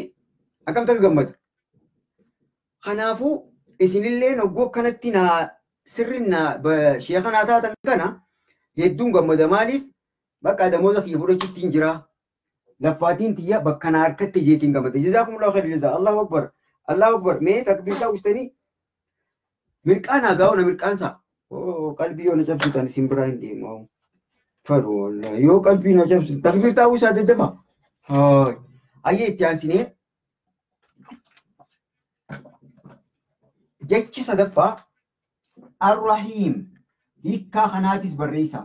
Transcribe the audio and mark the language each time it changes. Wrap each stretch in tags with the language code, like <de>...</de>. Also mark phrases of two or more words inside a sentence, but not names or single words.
<om>Akkamitti akka gammada. Kanaafuu isinillee hogguu akkanatti sheeka naa taatan kana hedduun gammada. Maaliif? Bakka damoota kiyya fudhachuutti hin jira. Laffaatiin tiyya bakka na harkatti jeetiin gammada.</om> <ar>جزاكم الله خير الجزاء. الله أكبر. الله أكبر.</ar> <om>Mee takbiirtaa uustanii mirqaan haa gaa'u na mirqaansaa. Qalbii yoo na cabsitan isin biraa hin deemu. Fadhu yoo qalbii na cabsitan takbiirtaa uwwisaa daddafa. Ayyee itti aansinee jechi sadaffaa Ar-Rahiim hiikkaa kanaatis barreessaa.</om>